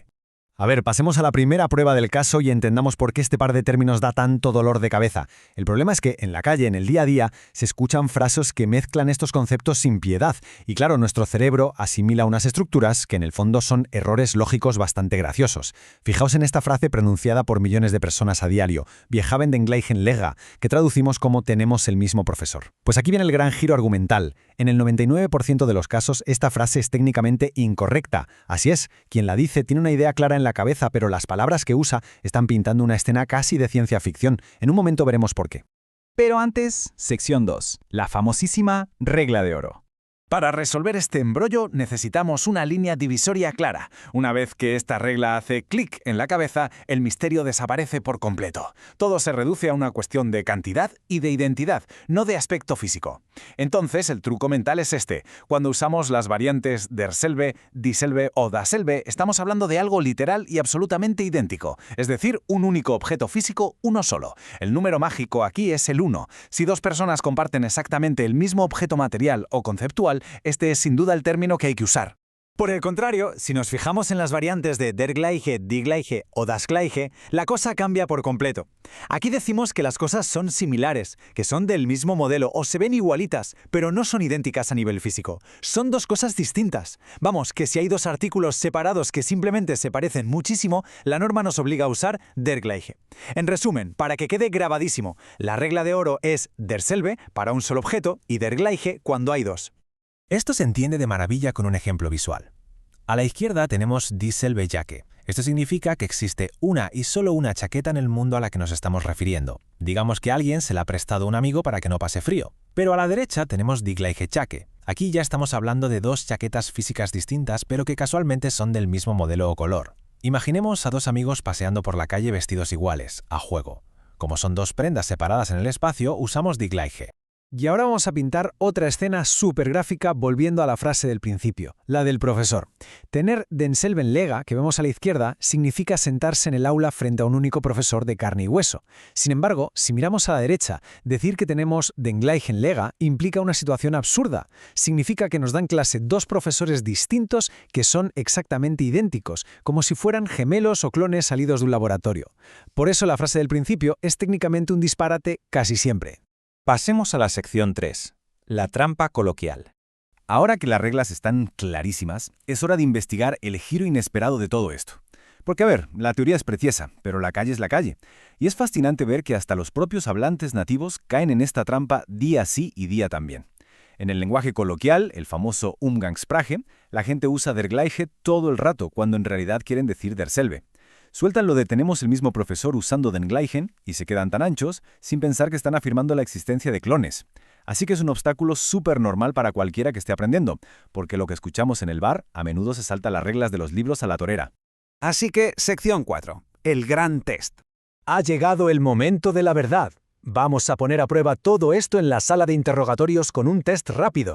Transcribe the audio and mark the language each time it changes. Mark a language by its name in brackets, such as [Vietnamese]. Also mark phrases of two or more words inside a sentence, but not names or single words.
[Spanish] A ver, pasemos a la primera prueba del caso y entendamos por qué este par de términos da tanto dolor de cabeza. El problema es que en la calle, en el día a día, se escuchan frases que mezclan estos conceptos sin piedad. Y claro, nuestro cerebro asimila unas estructuras que en el fondo son errores lógicos bastante graciosos. Fijaos en esta frase pronunciada por millones de personas a diario, [German] Wir haben den gleichen Lehrer, [Spanish] que traducimos como tenemos el mismo profesor. Pues aquí viene el gran giro argumental. En el 99% de los casos, esta frase es técnicamente incorrecta. Así es, quien la dice tiene una idea clara en la cabeza, pero las palabras que usa están pintando una escena casi de ciencia ficción. En un momento veremos por qué. Pero antes, sección 2, la famosísima regla de oro. Para resolver este embrollo necesitamos una línea divisoria clara. Una vez que esta regla hace clic en la cabeza, el misterio desaparece por completo. Todo se reduce a una cuestión de cantidad y de identidad, no de aspecto físico. Entonces, el truco mental es este. Cuando usamos las variantes [German] derselbe, dieselbe [Spanish] o dasselbe, estamos hablando de algo literal y absolutamente idéntico, es decir, un único objeto físico, uno solo. El número mágico aquí es el 1. Si dos personas comparten exactamente el mismo objeto material o conceptual, este es sin duda el término que hay que usar. Por el contrario, si nos fijamos en las variantes de [German] der Gleiche, die Gleiche [Spanish] o [German] das Gleiche, [Spanish] la cosa cambia por completo. Aquí decimos que las cosas son similares, que son del mismo modelo o se ven igualitas, pero no son idénticas a nivel físico. Son dos cosas distintas. Vamos, que si hay dos artículos separados que simplemente se parecen muchísimo, la norma nos obliga a usar [German] der Gleiche. [Spanish] En resumen, para que quede grabadísimo, la regla de oro es derselbe para un solo objeto y [German] der Gleiche [Spanish] cuando hay dos. Esto se entiende de maravilla con un ejemplo visual. A la izquierda tenemos [German] dieselbe Jacke. [Spanish] Esto significa que existe una y solo una chaqueta en el mundo a la que nos estamos refiriendo. Digamos que alguien se la ha prestado a un amigo para que no pase frío. Pero a la derecha tenemos [German] die gleiche Jacke. [Spanish] Aquí ya estamos hablando de dos chaquetas físicas distintas, pero que casualmente son del mismo modelo o color. Imaginemos a dos amigos paseando por la calle vestidos iguales, a juego. Como son dos prendas separadas en el espacio, usamos [German] die gleiche. [Spanish] Y ahora vamos a pintar otra escena súper gráfica volviendo a la frase del principio, la del profesor. Tener [German] denselben Lehrer, [Spanish] que vemos a la izquierda, significa sentarse en el aula frente a un único profesor de carne y hueso. Sin embargo, si miramos a la derecha, decir que tenemos [German] den gleichen Lehrer [Spanish] implica una situación absurda. Significa que nos dan clase dos profesores distintos que son exactamente idénticos, como si fueran gemelos o clones salidos de un laboratorio. Por eso la frase del principio es técnicamente un disparate casi siempre. Pasemos a la sección 3, la trampa coloquial. Ahora que las reglas están clarísimas, es hora de investigar el giro inesperado de todo esto. Porque a ver, la teoría es preciosa, pero la calle es la calle. Y es fascinante ver que hasta los propios hablantes nativos caen en esta trampa día sí y día también. En el lenguaje coloquial, el famoso Umgangssprache, la gente usa [German] der Gleiche [Spanish] todo el rato cuando en realidad quieren decir derselbe. Sueltan lo de tenemos el mismo profesor usando [German] den gleichen [Spanish] y se quedan tan anchos sin pensar que están afirmando la existencia de clones. Así que es un obstáculo súper normal para cualquiera que esté aprendiendo, porque lo que escuchamos en el bar a menudo se salta las reglas de los libros a la torera. Así que, sección 4, el gran test. Ha llegado el momento de la verdad. Vamos a poner a prueba todo esto en la sala de interrogatorios con un test rápido.